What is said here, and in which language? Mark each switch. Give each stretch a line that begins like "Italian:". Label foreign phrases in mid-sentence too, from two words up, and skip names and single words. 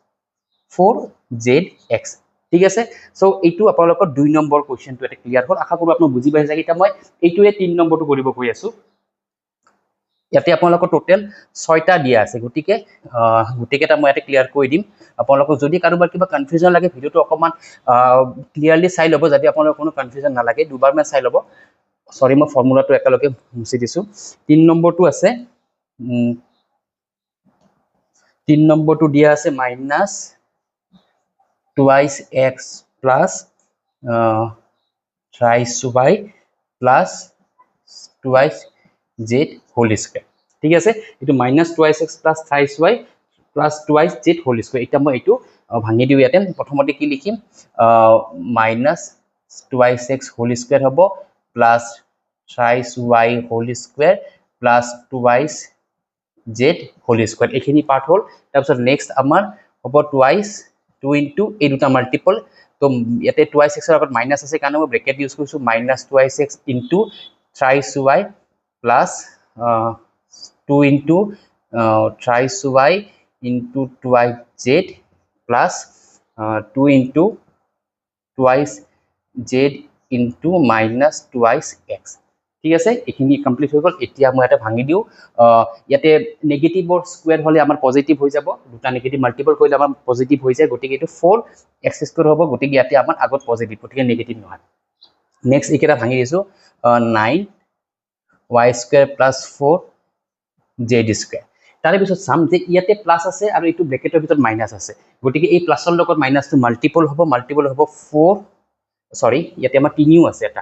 Assamese: 4zx ঠিক আছে সো এইটো আপোনালোকৰ 2 নম্বৰ কোৱেশ্চনটো এটা ক্লিয়াৰ হ'ল আশা কৰো আপোনাক বুজি পাইছে এটা মই এইটোৱে 3 নম্বৰটো কৰিব গৈ আছো ইয়াতে আপোনালোকৰ টোটাল 6টা দিয়া আছে গতিকে গুটিকেটা মই ইয়াতে ক্লিয়াৰ কৰি দিম আপোনালোকক যদি কাৰোবাৰ কিবা কনফিউজন লাগে ভিডিওটো অকমান ক্লিয়াৰলি চাই ল'ব যাতে আপোনালোকৰ কোনো কনফিউজন নালাগে দুবাৰ মান চাই ল'ব সৰি মই ফৰ্মুলাটো একেলগে মুছি দিছো 3 নম্বৰটো আছে 3 নম্বৰটো দিয়া আছে
English: মাইনাস twice x plus thrice y plus twice z whole square
Assamese: ঠিক আছে এটো
English: minus twice x plus thrice y plus twice z whole square
Assamese: এটা মই এটো ভাঙি দিও ইয়াতে প্ৰথমতে কি লিখিম
English: minus twice x whole square হ'ব plus thrice y whole square plus twice z whole square
Assamese: এইখিনি পার্ট হল তাৰপিছত নেক্সট আমাৰ হ'ব
English: twice 2
Assamese: into এই দুটা মাল্টিপল তো ইয়াতে
English: twice x
Assamese: এর আগত মাইনাস আছে কাৰণে মই ব্ৰেকেট ইউজ কৰিছো
English: minus twice x into thrice y plus 2 into thrice y into twice z plus 2 into twice z into minus twice x
Assamese: ঠিক আছে এইখিনি কমপ্লিট হৈ গল এতিয়া মই এটা ভাঙি দিও ইয়াতে নেগেটিভৰ স্কয়াৰ হলে আমাৰ পজিটিভ হৈ যাব দুটা নেগেটিভ মাল্টিপল কৰিলে আমাৰ পজিটিভ হৈ যায় গতিকে এটো 4x² হ'ব গতিকে ইয়াতে আমাৰ আগত পজিটিভ গতিকে নেগেটিভ নহয় নেক্সট ইকেটা ভাঙি দিছো
English: 9y² plus 4z²
Assamese: তাৰে পিছত সাম যে ইয়াতে প্লাস আছে আৰু এটো ব্ৰেকেটৰ ভিতৰত মাইনাস আছে গতিকে এই প্লাসৰ লগত মাইনাসটো মাল্টিপল হ'ব 4 সৰি ইয়াতে আমাৰ 3 আছে এটা